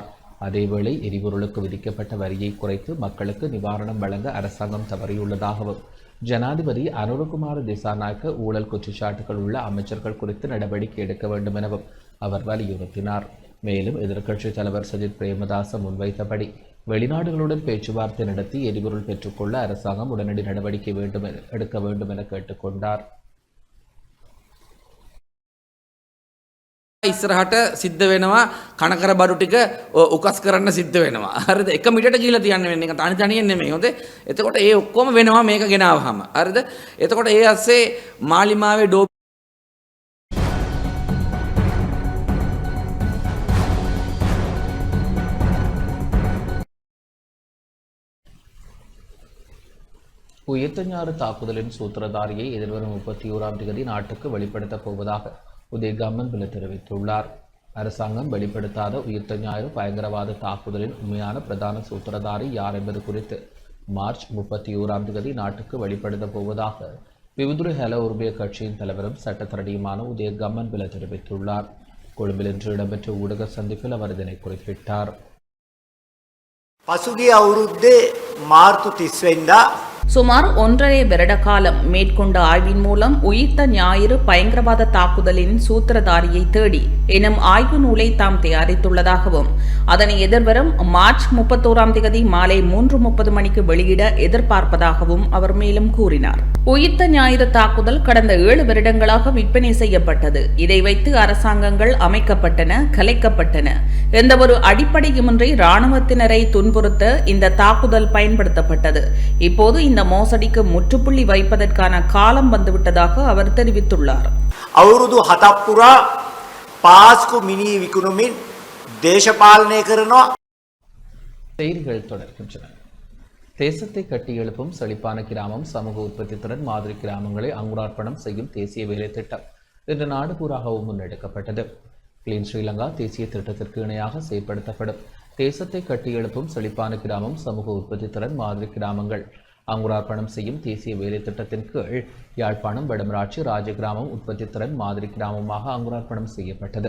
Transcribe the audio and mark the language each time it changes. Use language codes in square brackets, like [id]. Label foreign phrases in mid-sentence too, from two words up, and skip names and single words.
[ta] அதேவேளை எரிபொருளுக்கு விதிக்கப்பட்ட வரியை குறைத்து மக்களுக்கு நிவாரணம் வழங்க அரசாங்கம் தவறியுள்ளதாகவும் ஜனாதிபதி அனுரகுமார திசாநாயக்க ஊழல் குற்றச்சாட்டுகள் உள்ள அமைச்சர்கள் குறித்து நடவடிக்கை எடுக்க வேண்டும் எனவும் அவர் வலியுறுத்தினார். மேலும் எதிர்க்கட்சித் தலைவர் சஜித் பிரேமதாச முன்வைத்தபடி வெளிநாடுகளுடன் பேச்சுவார்த்தை நடத்தி எரிபொருள் பெற்றுக்கொள்ள அரசாங்கம் உடனடி நடவடிக்கை எடுக்க வேண்டும் என கேட்டுக்கொண்டார். [si] ඉස්සරහට සිද්ධ වෙනවා කනකර බඩු ටික උකස් කරන්න සිද්ධ වෙනවා. හරිද? එක මිටට ගිහලා තියන්න වෙන්නේ. ඒක තනි තනියෙන් නෙමෙයි. හොඳේ. එතකොට ඒ ඔක්කොම වෙනවා මේක ගෙනාවහම. හරිද? එතකොට ඒ ඇස්සේ මාලිමාවේ ඩෝ [ta] உயிர்த்தஞாறு தாக்குதலின் சூத்திரதாரியை எதிர்வரும் 31ஆம் தேதி நாட்டுக்கு வெளிப்படுத்தப் போவதாக உதய கம்மன்பில தெரிவித்துள்ளார். அரசாங்கம் வெளிப்படுத்தாத உயிர்த்த ஞாயிறு பயங்கரவாத தாக்குதலின் உண்மையான பிரதான சூத்திரதாரி யார் என்பது குறித்து மார்ச் 31ஆம் தேதி நாட்டுக்கு வெளிப்படுத்தப் போவதாக விவுதுரை ஹெல உருபிய கட்சியின் தலைவரும் சட்டத்தரணியுமான உதய கம்மன்பில தெரிவித்துள்ளார். கொழும்பில் இன்று இடம்பெற்ற ஊடக சந்திப்பில் அவர் இதனை குறிப்பிட்டார். [si] පසුගිය අවුරුද්දේ මාර්තු 30 වෙනිදා [ta] சுமார் 1.5 வருட காலம் மேற்கொண்ட ஆய்வின் மூலம் உயிர்த்த ஞாயிறு பயங்கரவாத தாக்குதலின் சூத்திரதாரியை தேடி எனும் ஆய்வு நூலை தாம் தயாரித்துள்ளதாகவும் அதனை எதிர்வரும் மார்ச் 31ஆம் தேதி மாலை 3:30 மணிக்கு வெளியிட எதிர்பார்ப்பதாகவும் அவர் மேலும் கூறினார். உயிர்த்த ஞாயிறு தாக்குதல் கடந்த 7 வருடங்களாக விற்பனை செய்யப்பட்டது. இதை வைத்து அரசாங்கங்கள் அமைக்கப்பட்டன, கலைக்கப்பட்டன. எந்தவொரு அடிப்படையுமின்றி இராணுவத்தினரை துன்புறுத்த இந்த தாக்குதல் பயன்படுத்தப்பட்டது. இப்போது இந்த மோசடிக்கு முற்றுப்புள்ளி வைப்பதற்கான காலம் வந்துவிட்டதாக அவர் தெரிவித்துள்ளார். [si] අවුරුදු 7ක් පුරා පාස්කු මිනී විකුණුමින් දේශපාලනය කරනවා. [ta] செய்திகள் தொடர்கின்றன. தேசத்தை கட்டியெழுப்பும் செழிப்பான கிராமம் சமூக உற்பத்தி திறன் மாதிரி கிராமங்களை அங்குரார்ப்பணம் செய்யும் தேசிய வேலை திட்டம் இன்று நாடு பூராகவும் முன்னெடுக்கப்பட்டது. கிளீன் ஸ்ரீலங்கா தேசிய திட்டத்திற்கு இணையாக செயல்படுத்தப்படும் தேசத்தை கட்டியெழுப்பும் செழிப்பான கிராமம் சமூக உற்பத்தி திறன் மாதிரி கிராமங்கள் அங்குரார்ப்பணம் செய்யும் தேசிய வேலை திட்டத்தின் கீழ் யாழ்ப்பாணம் வடமராட்சி ராஜகிராமம் உற்பத்தி திறன் மாதிரி கிராமமாக அங்குரார்ப்பணம் செய்யப்பட்டது.